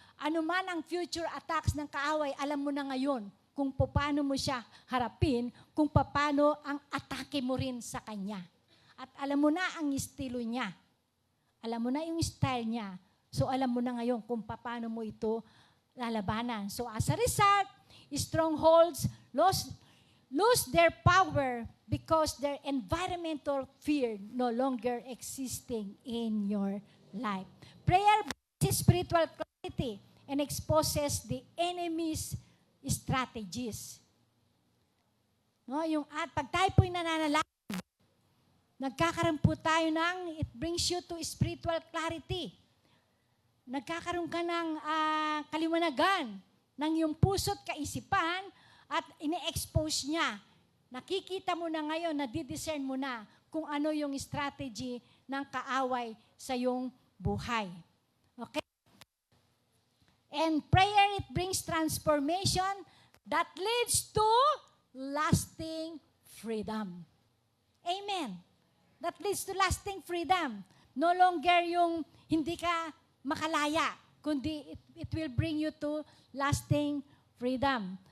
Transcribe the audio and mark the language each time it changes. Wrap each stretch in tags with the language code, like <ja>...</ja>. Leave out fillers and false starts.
<tl>Ano man ang future attacks ng kaaway, alam mo na ngayon kung paano mo siya harapin, kung paano ang atake mo rin sa kanya. At alam mo na ang estilo niya. Alam mo na yung style niya. So alam mo na ngayon kung paano mo ito lalabanan.</tl> <en>So as a result, strongholds lose their power because their environmental fear no longer existing in your life. Prayer brings spiritual clarity and exposes the enemy's strategies.</en> <tl>No, yung at pag tayo po'y nananalangin, nagkakaroon po tayo ng,</tl> <en>it brings you to spiritual clarity.</en> <tl>Nagkakaroon ka ng kaliwanagan ng iyong puso't kaisipan at ine-expose niya. Nakikita mo na ngayon, nadidiscern mo na kung ano yung strategy ng kaaway sa iyong buhay. Okay?</tl> <en>And prayer, it brings transformation that leads to lasting freedom. Amen. That leads to lasting freedom. No longer</en> <tl>yung hindi ka makalaya, kundi</tl> <en>it will bring you to lasting freedom.</en>